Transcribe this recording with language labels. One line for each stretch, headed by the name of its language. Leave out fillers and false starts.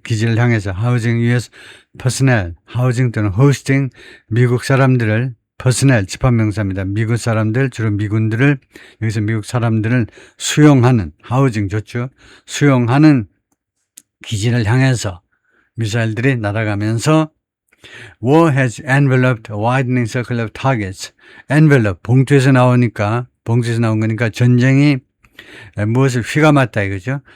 Korean: 기지를 향해서
English: housing US personnel,
Korean: housing 또는 hosting, 미국 사람들을, personnel 집합명사입니다. 미국 사람들, 주로 미군들을, 여기서 미국 사람들을 수용하는, housing 좋죠, 수용하는 기지를 향해서 미사일들이 날아가면서
English: War has enveloped a widening circle of targets.
Korean: envelope, 봉투에서 나온 거니까 전쟁이 무엇을 휘감았다 이거죠.